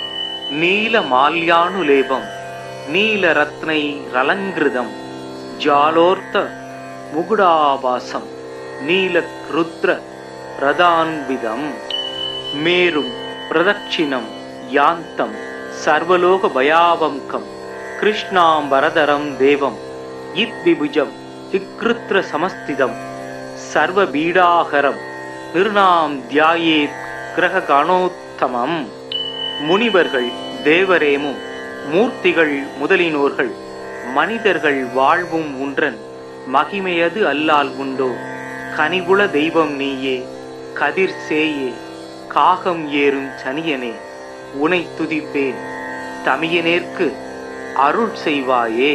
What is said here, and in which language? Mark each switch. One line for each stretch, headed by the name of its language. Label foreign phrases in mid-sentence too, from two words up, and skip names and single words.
Sanskrit: नीलमाल्यानुलेपं नीलरत्नैरलङ्कृतं जालोर्त मुकुडाभासं नीलरुद्र रदान्वितं मेरुं प्रदक्षिणं यान्तं सर्वलोकभयावङ्कं कृष्णाम्बरधरं देवं यद्विभुजं विकृत्रसमस्थितं सर्वपीडाहरं निर्णां ध्यायेत् கிரககாணோத்தமம்.
Tamil: முனிவர்கள் தேவரேமும் மூர்த்திகள் முதலினோர்கள் மனிதர்கள் வாழ்வும் உன்றன் மகிமையது அல்லால் உண்டோ. கனிகுல தெய்வம் நீயே கதிர் சேயே காகம் ஏறும் சனியனே உனை துதிப்பேன் தமியனேற்கு அருள் செய்வாயே.